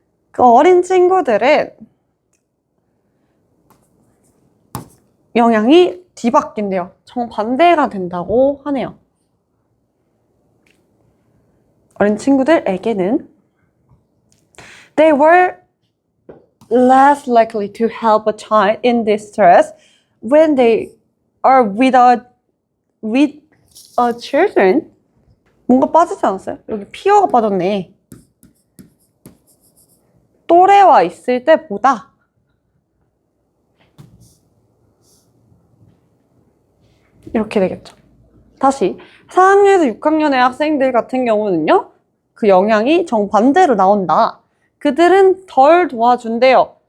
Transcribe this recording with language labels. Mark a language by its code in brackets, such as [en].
[ko] 그 어린 친구들은 영향이 뒤바뀐대요. 정반대가 된다고 하네요. 어린 친구들에게는 [en] They were less likely to help a child in distress when they are with children. [ko] 뭔가 빠지지 않았어요? 여기 피어가 빠졌네. 또래와 있을 때보다 이렇게 되겠죠. 다시 4학년에서 6학년의 학생들 같은 경우는요. 그 영향이 정반대로 나온다. 그들은 덜 도와준대요.